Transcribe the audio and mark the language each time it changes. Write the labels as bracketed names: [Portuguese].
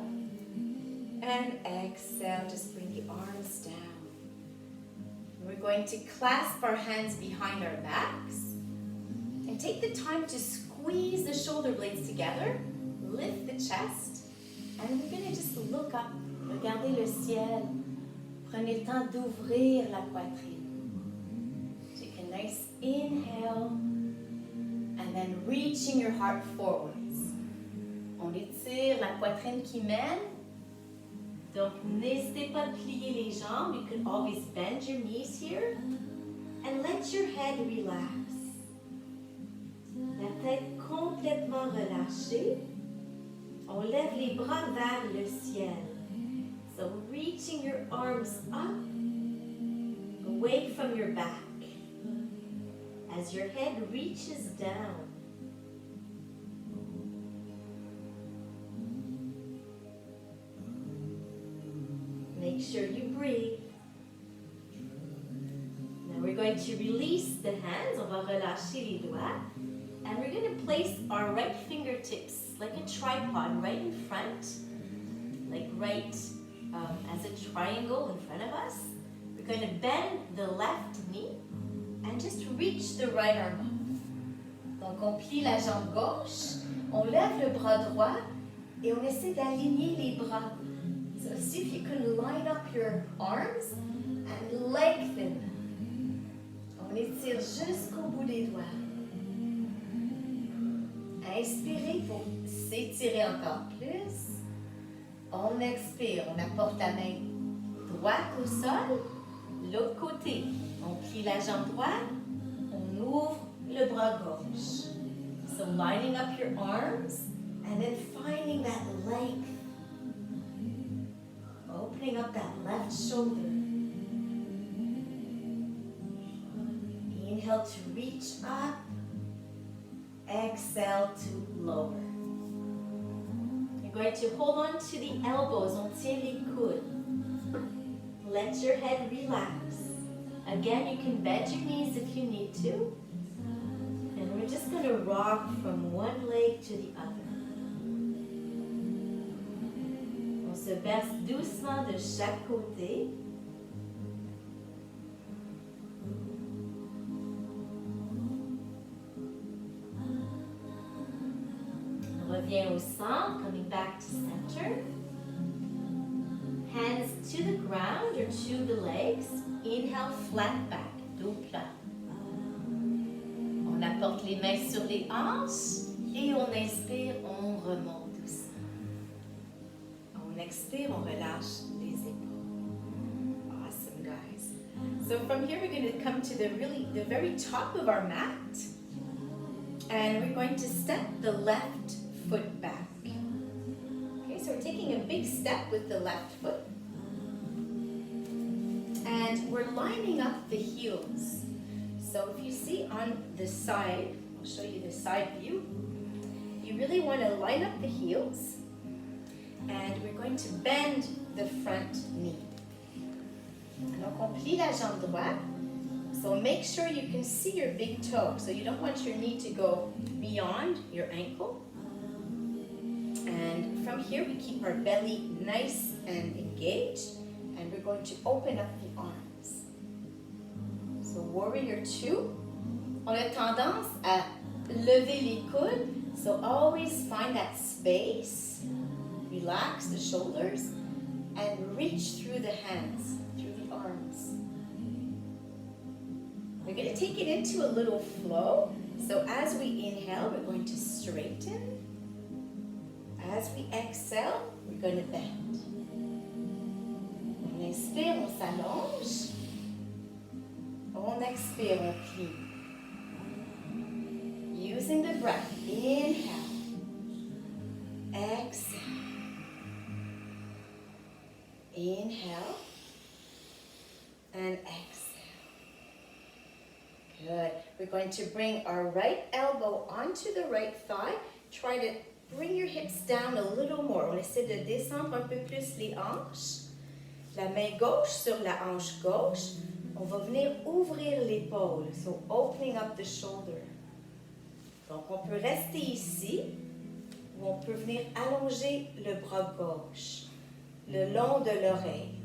[English] And exhale. Just bring the arms down. We're going to clasp our hands behind our backs. And take the time to squeeze the shoulder blades together. Lift the chest. And we're going to just look up. [French] Regardez le ciel. Prenez le temps d'ouvrir la poitrine. [English] Take a nice inhale. And then reaching your heart forwards. [French] On étire la poitrine qui mène. Donc, n'hésitez pas à plier les jambes. [English] You can always bend your knees here. And let your head relax. [French] La tête complètement relâchée. On lève les bras vers le ciel. [English] So reaching your arms up, away from your back. As your head reaches down. Make sure you breathe. Now we're going to release the hands. [French] On va relâcher les doigts. [English] And we're going to place our right fingertips like a tripod right in front. Like right as a triangle in front of us. We're going to bend the left knee. And just reach the right arm up. [French] Donc on plie la jambe gauche. On lève le bras droit. Et on essaie d'aligner les bras. [English] So see if you can line up your arms and lengthen. [French] On étire jusqu'au bout des doigts. Inspirez pour s'étirer encore plus. On expire, on apporte la main droite au sol. L'autre côté, on plie la jambe droite. On ouvre le bras gauche. [English] So lining up your arms and then finding that length. Opening up that left shoulder. Inhale to reach up. Exhale to lower. You're going to hold on to the elbows. [French] On tient les coudes. [English] Let your head relax. Again, you can bend your knees if you need to. And we're just going to rock from one leg to the other. [French] On se berce doucement de chaque côté. On revient au centre, [English] coming back to center. Hands to the ground or to the legs. Inhale, flat back, [French] dos plat. On apporte les mains sur les hanches et on inspire, on remonte doucement. On expire, on relâche les épaules. [English] Awesome, guys. So from here, we're going to come to the very top of our mat. And we're going to step the left foot back. Okay, so we're taking a big step with the left foot. And we're lining up the heels. So if you see on the side, I'll show you the side view. You really want to line up the heels. And we're going to bend the front knee. [French] Donc on plie la jambe droite. [English] So make sure you can see your big toe. So you don't want your knee to go beyond your ankle. And from here we keep our belly nice and engaged. And we're going to open up the arms. So warrior 2. [French] On a tendance à lever les coudes. [English] So always find that space. Relax the shoulders. And reach through the hands, through the arms. We're going to take it into a little flow. So as we inhale, we're going to straighten. As we exhale, we're going to bend. [French] On inspire, on s'allonge. On expire, on plie. [English] Using the breath. Inhale. Exhale. Inhale. And exhale. Good. We're going to bring our right elbow onto the right thigh. Try to bring your hips down a little more. [French] On essaie de descendre un peu plus les hanches. La main gauche sur la hanche gauche. On va venir ouvrir l'épaule. [English] So opening up the shoulder. [French] Donc on peut rester ici ou on peut venir allonger le bras gauche le long de l'oreille.